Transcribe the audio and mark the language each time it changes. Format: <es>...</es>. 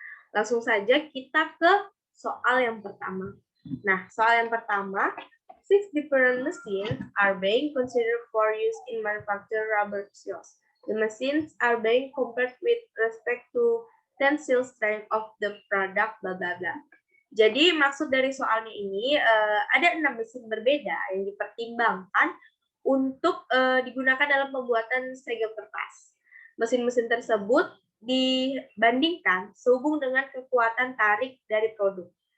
<id>Langsung saja kita ke soal yang pertama. Nah, soal yang pertama,</id> <en>6 different machines are being considered for use in manufacture rubber seals. The machines are being compared with respect to tensile strength of the product, bla bla bla.</en> <id>Jadi maksud dari soalnya ini ada 6 mesin berbeda yang dipertimbangkan untuk digunakan dalam pembuatan segel kertas. Mesin-mesin tersebut dibandingkan sehubung dengan kekuatan tarik dari produk.</id>